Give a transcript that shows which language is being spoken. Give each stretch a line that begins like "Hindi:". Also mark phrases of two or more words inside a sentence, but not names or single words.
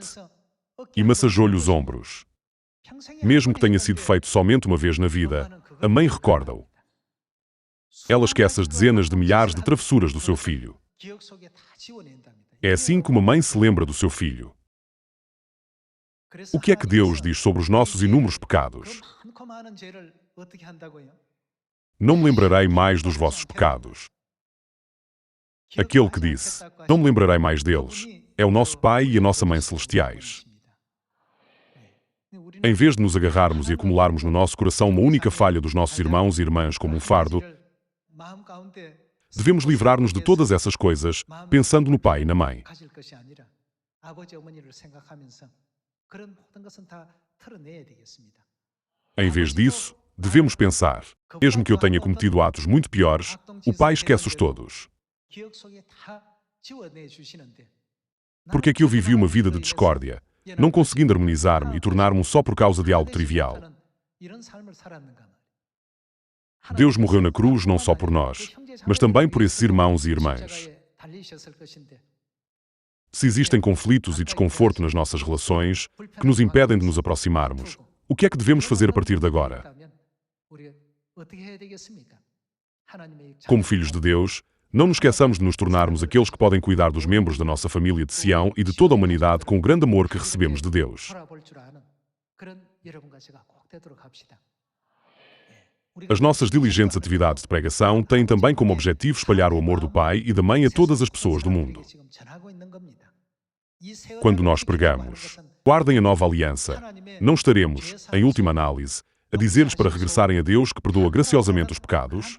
Portuguese: E massageou-lhe os ombros. Mesmo que tenha sido feito somente uma vez na vida, a mãe recorda-o. Ela esquece as dezenas de milhares de travessuras do seu filho. É assim que uma mãe se lembra do seu filho. O que é que Deus diz sobre os nossos inúmeros pecados?
Korean: 그 많고 많은 죄를 어떻게 한다고요?
Portuguese: Não me lembrarei mais dos vossos pecados. Aquele que disse, não me lembrarei mais deles, é o nosso Pai e a nossa Mãe Celestiais. Em vez de nos agarrarmos e acumularmos no nosso coração uma única falha dos nossos irmãos e irmãs como um fardo, devemos livrar-nos de todas essas coisas, pensando no Pai e na Mãe.
Korean: 가질 것이 아니라 아버지 어머니를 생각하면서 그런 모든 것은 다 털어내야 되겠습니다.
Portuguese: Em vez disso, devemos pensar, mesmo que eu tenha cometido atos muito piores, o Pai esquece-os todos.
Korean: 기억 속에 다 지워내 주시는데
Portuguese: Porque é que eu vivi uma vida de discórdia, não conseguindo harmonizar-me e tornar-me um só por causa de algo trivial?
Korean: 이런 삶을 살았는가 말이에요.
Portuguese: Deus morreu na cruz não só por nós, mas também por esses irmãos e irmãs.
Korean: 달리셨을 것인데
Portuguese: Se existem conflitos e desconforto nas nossas relações que nos impedem de nos aproximarmos, o que é que devemos fazer a partir de agora?
Korean: 우리가 어떻게 해야 되겠습니까? 하나님의
Portuguese: Como filhos de Deus, não nos esqueçamos de nos tornarmos aqueles que podem cuidar dos membros da nossa família de Sião e de toda a humanidade com o grande amor que recebemos de Deus.
Korean: 돌아볼 줄 아는 그런 여러분과 제가 꼭 되도록 합시다.
Portuguese: As nossas diligentes atividades de pregação têm também como objetivo espalhar o amor do Pai e da Mãe a todas as pessoas do mundo. Quando nós pregamos, guardem a nova aliança, não estaremos, em última análise, a dizer-lhes para regressarem a Deus que perdoa graciosamente os pecados?